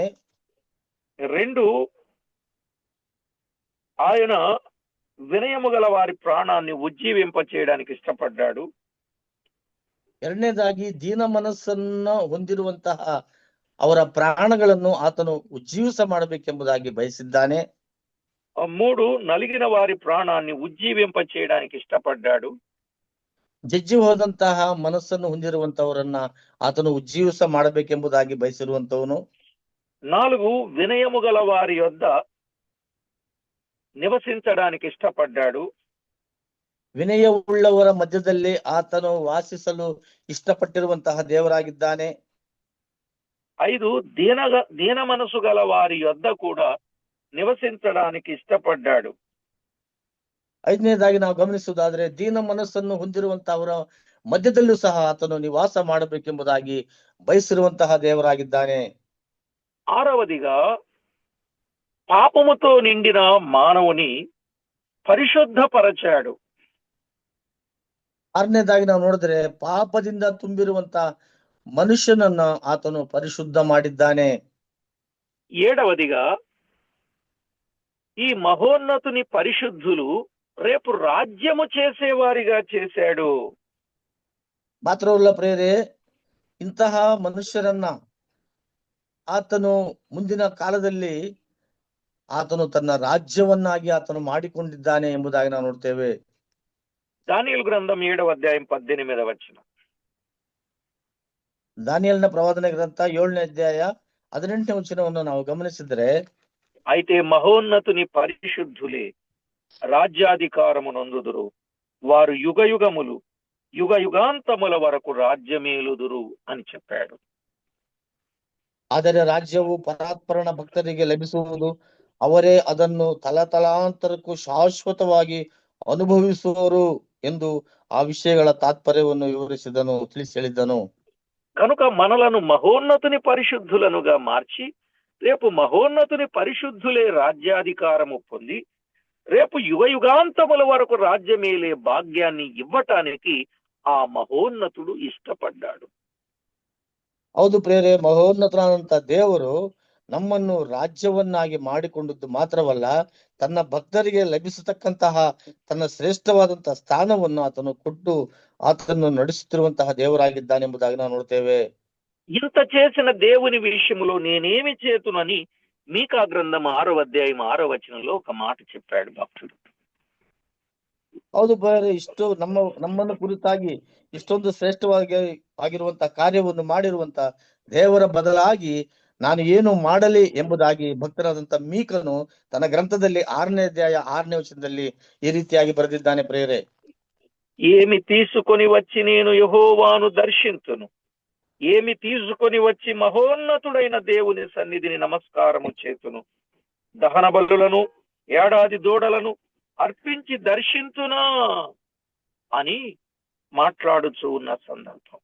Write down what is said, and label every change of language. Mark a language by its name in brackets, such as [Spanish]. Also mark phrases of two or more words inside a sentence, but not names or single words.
[Telugu] రెండు, ఆయన వినయము గల వారి ప్రాణాన్ని ఉజ్జీవింప చేయడానికి ఇష్టపడ్డాడు. [Kannada] ಎರಡನೇದಾಗಿ ದೀನ ಮನಸ್ಸನ್ನ ಹೊಂದಿರುವಂತಹ ಅವರ ಪ್ರಾಣಗಳನ್ನು ಆತನು ಉಜ್ಜೀವಿಸ ಮಾಡಬೇಕೆಂಬುದಾಗಿ ಬಯಸಿದ್ದಾನೆ. [Telugu] మూడు, నలిగిన వారి ప్రాణాన్ని ఉజ్జీవింప చేయడానికి ఇష్టపడ్డాడు. [Kannada] ಜಜ್ಜಿ ಹೋದಂತಹ ಮನಸ್ಸನ್ನು ಹೊಂದಿರುವಂತವರನ್ನ ಆತನು ಉಜ್ಜೀವಿಸ ಮಾಡಬೇಕೆಂಬುದಾಗಿ ಬಯಸಿರುವಂತವನು. [Telugu] నాలుగు, వినయము గల వారి యొద్ద నివసించడానికి ఇష్టపడ్డాడు. [Kannada] ವಿನಯವುಳ್ಳವರ ಮಧ್ಯದಲ್ಲಿ ಆತನು ವಾಸಿಸಲು ಇಷ್ಟಪಟ್ಟಿರುವಂತಹ ದೇವರಾಗಿದ್ದಾನೆ. [Telugu] ఐదు, దీన మనసు గల వారి యొద్ద కూడా నివసించడానికి ఇష్టపడ్డాడు. [Kannada] ಐದನೇದಾಗಿ ನಾವು ಗಮನಿಸುವುದಾದ್ರೆ ದೀನ ಮನಸ್ಸನ್ನು ಹೊಂದಿರುವಂತಹವರ ಮಧ್ಯದಲ್ಲೂ ಸಹ ಆತನು ನಿವಾಸ ಮಾಡಬೇಕೆಂಬುದಾಗಿ ಬಯಸಿರುವಂತಹ ದೇವರಾಗಿದ್ದಾನೆ. [Telugu] ఆరవదిగా పాపముతో నిండిన మానవుని పరిశుద్ధపరచాడు. [Kannada] ಆರನೇದಾಗಿ ನಾವು ನೋಡಿದ್ರೆ ಪಾಪದಿಂದ ತುಂಬಿರುವಂತ ಮನುಷ್ಯನನ್ನ ಆತನು ಪರಿಶುದ್ಧ ಮಾಡಿದ್ದಾನೆ. [Telugu] ఏడవదిగా ఈ మహోన్నతుని పరిశుద్ధులు రేపు రాజ్యము చేసేవారిగా చేశాడు. [Kannada] ಮಾತ್ರವಲ್ಲ ಪ್ರೇರೆ, ಇಂತಹ ಮನುಷ್ಯರನ್ನ ಆತನು ಮುಂದಿನ ಕಾಲದಲ್ಲಿ ಆತನು ತನ್ನ ರಾಜ್ಯವನ್ನಾಗಿ ಆತನು ಮಾಡಿಕೊಂಡಿದ್ದಾನೆ ಎಂಬುದಾಗಿ ನಾವು ನೋಡ್ತೇವೆ. [Telugu] దానియేలు గ్రంథం 7వ అధ్యాయం 18వ వచనం. [Kannada] ದಾನಿಯೇಲನ ಪ್ರವಾದನೆ ಗ್ರಂಥ 7ನೇ ಅಧ್ಯಾಯ 18ನೇ ವಚನವನ್ನು ನಾವು ಗಮನಿಸಿದ್ರೆ, [Telugu] అయితే మహోన్నతుని పరిశుద్ధులే రాజ్యాధికారము నొందుదురు, వారు యుగ యుగాంతముల వరకు రాజ్యమేలుదురు అని చెప్పాడు. [Kannada] ಆದರೆ ರಾಜ್ಯವು ಪರಾತ್ಪರನ ಭಕ್ತರಿಗೆ ಲಭಿಸುವುದು, ಅವರೇ ಅದನ್ನು ತಲತಲಾಂತರಕ್ಕೂ ಶಾಶ್ವತವಾಗಿ ಅನುಭವಿಸುವರು ಎಂದು ಆ ವಿಷಯಗಳ ತಾತ್ಪರ್ಯವನ್ನು ತಿಳಿಸಿ ಹೇಳಿದ್ದನು. [Telugu] కనుక మనలను మహోన్నతుని పరిశుద్ధులనుగా మార్చి రేపు మహోన్నతుని పరిశుద్ధులే రాజ్యాధికారము పొంది రేపు యుగ యుగాంతముల వరకు రాజ్యమేలే భాగ్యాన్ని ఇవ్వటానికి ఆ మహోన్నతుడు ఇష్టపడ్డాడు. [Kannada] ಹೌದು ಪ್ರೇರೆ, ಮಹೋನ್ನತನಾದಂತ ದೇವರು ನಮ್ಮನ್ನು ರಾಜ್ಯವನ್ನಾಗಿ ಮಾಡಿಕೊಂಡದ್ದು ಮಾತ್ರವಲ್ಲ, ತನ್ನ ಭಕ್ತರಿಗೆ ಲಭಿಸತಕ್ಕಂತಹ ತನ್ನ ಶ್ರೇಷ್ಠವಾದಂತಹ ಸ್ಥಾನವನ್ನು ಆತನು ಕೊಟ್ಟು ಆತನನ್ನು ನಡೆಸುತ್ತಿರುವಂತಹ ದೇವರಾಗಿದ್ದಾನೆಂಬುದಾಗಿ ನಾವು ನೋಡ್ತೇವೆ. [Telugu] ఇంత చేసిన దేవుని విషయంలో నేనేమి చేతునని మీకా గ్రంథం 6వ అధ్యాయం 6వ వచనంలో ఒక మాట చెప్పాడు భక్తుడు. [Kannada] ಹೌದು ಪ್ರೇರೆ, ಇಷ್ಟು ನಮ್ಮನ್ನು ಕುರಿತಾಗಿ ಇಷ್ಟೊಂದು ಆಗಿರುವಂತಹ ಕಾರ್ಯವನ್ನು ಮಾಡಿರುವಂತ ದೇವರ ಬದಲಾಗಿ ನಾನು ಏನು ಮಾಡಲಿ ಎಂಬುದಾಗಿ ಭಕ್ತರಾದಂತ ಮೀಕನು ತನ್ನ ಗ್ರಂಥದಲ್ಲಿ 6ನೇ ಅಧ್ಯಾಯ 6ನೇ ವಚನದಲ್ಲಿ ಈ ರೀತಿಯಾಗಿ ಬರೆದಿದ್ದಾನೆ. ಪ್ರೇರೆ, [Telugu] ఏమి తీసుకొని వచ్చి నేను యెహోవాను దర్శింతును, ఏమి తీసుకొని వచ్చి మహోన్నతుడైన దేవుని సన్నిధిని నమస్కారము చేతును, దహన బలులను ఏడాది దూడలను అర్పించి దర్శింతునా అని మాట్లాడుచూ ఉన్న సందర్భం.